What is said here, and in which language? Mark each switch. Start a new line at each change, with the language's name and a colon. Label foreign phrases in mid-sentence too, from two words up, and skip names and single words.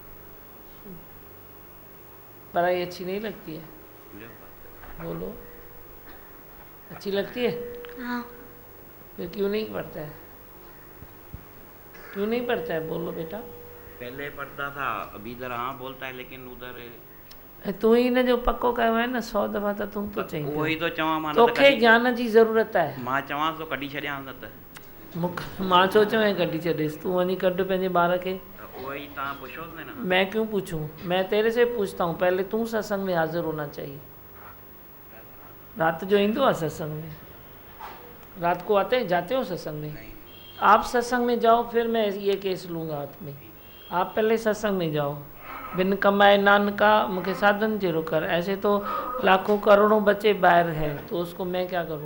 Hindi: पढ़ाई अच्छी नहीं लगती है? बोलो, अच्छी लगती है? हाँ। फिर क्यों नहीं पढ़ता है? क्यों नहीं पढ़ता है? बोलो बेटा। पहले पढ़ता था, अभी इधर हाँ बोलता है, लेकिन उधर
Sindhi: तू ही ने जो पक्को कयो है न 100 दफ़ा,
Hindi: तो तुम तो चाहिए
Sindhi: वही तो चवां मां, तोखे ज्ञान जी ज़रूरत है। मां चवां तो कढी छॾियां न त मां छो चवां कढी छॾेसि? तू वञी कढ पंहिंजे ॿार खे। वही तव्हां पुछोसि न।
Hindi: मैं क्यों पूछूं? मैं तेरे से पूछता हूँ, पहले तू सत्संग में हाजिर होना चाहिए।
Sindhi: रात जो ईंदो आहे सत्संग में?
Hindi: रात को आते जाते हो सत्संग में? आप सत्संग में जाओ, फिर मैं ये केस लूँगा हाथ में। आप पहले सत्संग में जाओ।
Sindhi: बिन कमाए नानका मुझे साधन जेरो कर।
Hindi: ऐसे तो लाखों करोड़ों बच्चे बाहर हैं, तो उसको मैं क्या करूं?